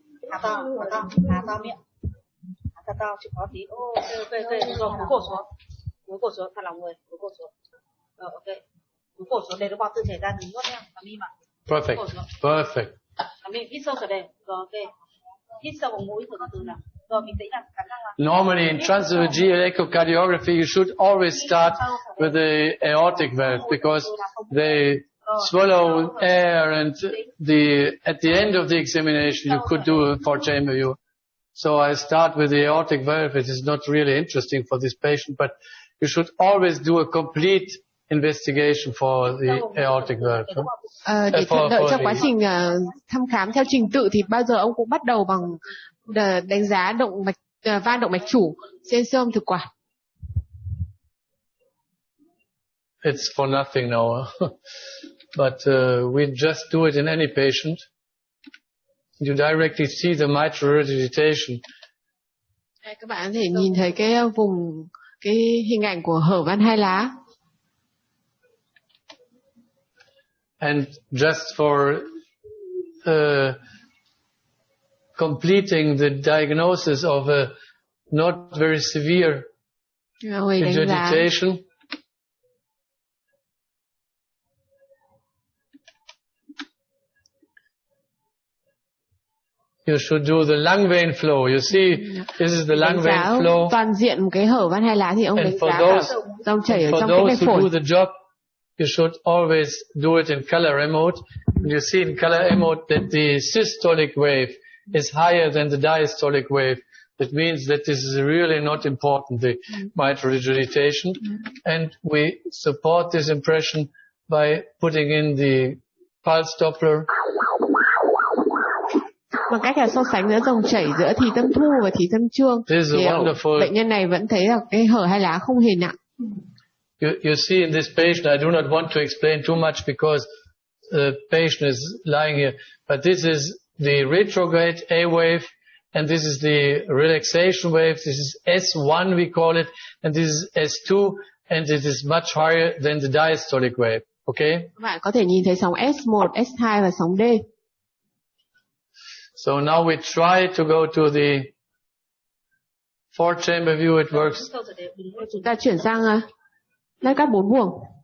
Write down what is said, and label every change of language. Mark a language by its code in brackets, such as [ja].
[vi] Há to miệng, há to chịu khó tí. Ok, rồi cúi cổ xuống, thả lỏng người, cúi cổ xuống. Rồi ok, cúi cổ xuống để nó bọt tự chảy ra, đừng nuốt nha, nằm im ạ. [en] Perfect. [vi] Nằm im, hít sâu trở đều, rồi ok, hít sâu vào mũi từ từ nào. Rồi bình tĩnh nào, cắn răng nào. [en] Normally in transesophageal echocardiography you should always start with the aortic valve because they swallow air, and at the end of the examination you could do a 4-chamber view. So I start with the aortic valve. It is not really interesting for this patient, but you should always do a complete investigation for the aortic valve. [vi] Để thuận lợi trong quá trình thăm khám theo trình tự thì bao giờ ông cũng bắt đầu bằng đánh giá van động mạch chủ trên siêu âm thực quản. [en] It's for nothing now. But we just do it in any patient. You directly see the mitral regurgitation. [vi] Các bạn có thể nhìn thấy cái hình ảnh của hở van hai lá. [en] And just for completing the diagnosis of a not very severe regurgitation, you should do the lung vein flow. You see, this is the lung vein flow. [vi] Toàn diện một cái hở van hai lá thì ông đánh giá cả dòng chảy ở trong cái mạch phổi. [en] To do the job, you should always do it in color mode. You see in color mode that the systolic wave is higher than the diastolic wave. That means that this is really not important, the mitral regurgitation. And we support this impression by putting in the pulse Doppler. [vi] Bằng cách là so sánh giữa dòng chảy giữa thì tâm thu và thì tâm trương, thì bệnh nhân này vẫn thấy là cái hở hai lá không hề nặng. [en] You see in this patient, I do not want to explain too much because the patient is lying here, but this is the retrograde A wave, and this is the relaxation wave. This is S1 we call it, and this is S2, and it is much higher than the diastolic wave. Okay? [vi] Các bạn có thể nhìn thấy sóng S1, S2 và sóng D. [en] So now we try to go to the 4-chamber view. It works. [vi] Chúng ta chuyển sang lát cắt 4 buồng.